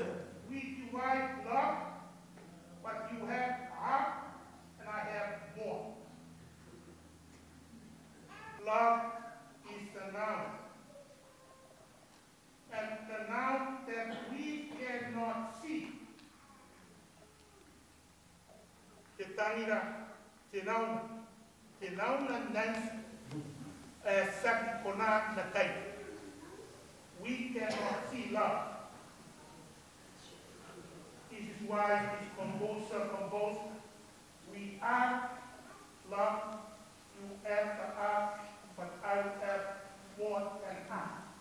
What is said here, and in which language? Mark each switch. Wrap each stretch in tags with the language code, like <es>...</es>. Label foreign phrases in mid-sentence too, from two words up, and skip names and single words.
<en>We divide love, but you have half and I have more. Love is the noun. And the noun that we cannot see.</en> <gil>Te tangira, te nauna nansi, saki kona na Taie.</gil> <en>We cannot see love. This is why this composer composed, we are love, you have the half, but I will have more than half.</en>